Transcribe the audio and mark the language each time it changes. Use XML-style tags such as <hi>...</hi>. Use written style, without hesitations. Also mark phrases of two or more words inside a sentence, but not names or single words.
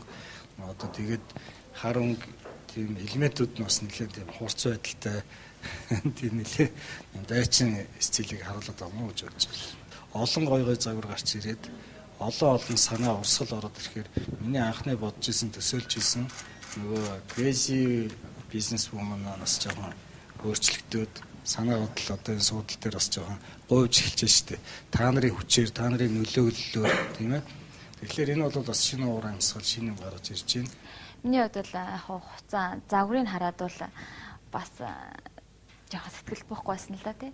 <mn>Одоо тэгээд хар өнгө тийм элементүүд нь бас нэлээд тийм хурц байдалтай тийм нэлээд дайчин стилийг харуулдаг юм уу гэж бодож байна. Олон гой загвар гарч ирээд олон санаа урсгал ороод ирэхээр миний анхны бодож исэн төсөөлж исэн нөгөө</mn> <en>crazy business woman-</en> <mn>аас жоохон өөрчлөгдөд санаа бодол одоо энэ суудлын дээр бас жоохон говьж эхэлж штэ. Та нарын хүчээр, та нарын нөлөөллөөр тийм ээ. Тэгэхээр энэ бол бас шинэ уур амьсгал, шинэ юм гарч ирж байна. Миний хувьд бол яг хугацаа загварыг хараад бол бас жоохон сэтгэл буухгүй байсан л да тий.</mn>